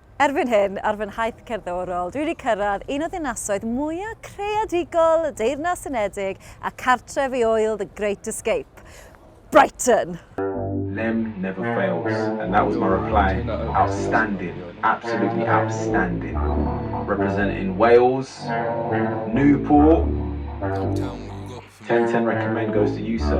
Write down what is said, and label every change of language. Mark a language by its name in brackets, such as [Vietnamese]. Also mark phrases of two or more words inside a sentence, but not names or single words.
[Welsh] Erbyn hyn, ar fy nhaith cerddorol, dwi wedi cyrraedd un o ddinasoedd mwyaf creadigol y Deyrnas Unedig a cartref i wyl The Great Escape, Brighton. [English] Lem never fails, and that was my reply. Outstanding, absolutely outstanding. Representing Wales, Newport. 10/10 recommend goes to you, sir.